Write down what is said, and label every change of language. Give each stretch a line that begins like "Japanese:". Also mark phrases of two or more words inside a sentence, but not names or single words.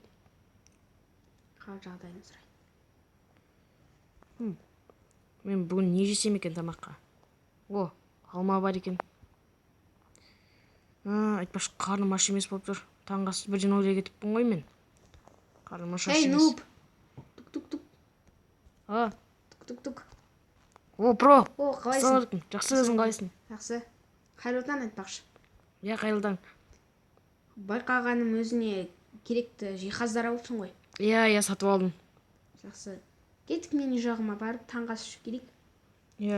Kazakh: Қал жағдайын сұрайын. Мен бүгін не жесем екен тамаққа? Алма бар екен. Айтпашы, қарным аш емес болып тұр. Таңғы асты бірден ойлай кетіппін ғой мен. Қарным аш емес. Нуб! Тук-тук-тук. Тук-тук-тук. Про! Қалайсың? Жақсы, өзің қалайсың? Жақсы. Қайырлы таң айтпақшы. Қайырлы таң. Байқағаным өзіне керекті жиһаздар алыпсың ғой. Сатып алдым. Жақсы. Кеттік, мен үй жағыма барып таңғы ас ішіп келейік.